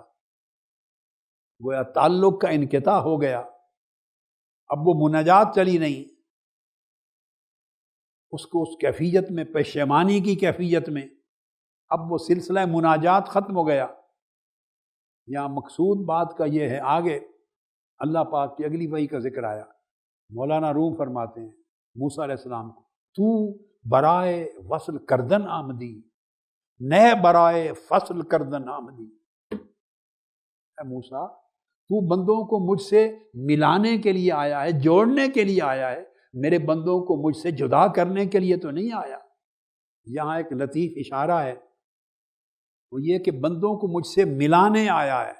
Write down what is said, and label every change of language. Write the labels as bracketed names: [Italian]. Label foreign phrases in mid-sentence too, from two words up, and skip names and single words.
[Urdu] گویا تعلق کا انقطاع ہو گیا، اب وہ مناجات چلی نہیں، اس کو اس کیفیت میں پشیمانی کی کیفیت میں اب وہ سلسلہ مناجات ختم ہو گیا۔ یہاں مقصود بات کا یہ ہے، آگے اللہ پاک کی اگلی وحی کا ذکر آیا۔ مولانا روم فرماتے ہیں موسیٰ علیہ السلام کو، [Persian] تو برائے وصل کردن آمدی، نئے برائے فصل کردن آمدی۔ [Urdu] اے موسیٰ تو بندوں کو مجھ سے ملانے کے لیے آیا ہے، جوڑنے کے لیے آیا ہے، میرے بندوں کو مجھ سے جدا کرنے کے لیے تو نہیں آیا۔ یہاں ایک لطیف اشارہ ہے، وہ یہ کہ بندوں کو مجھ سے ملانے آیا ہے۔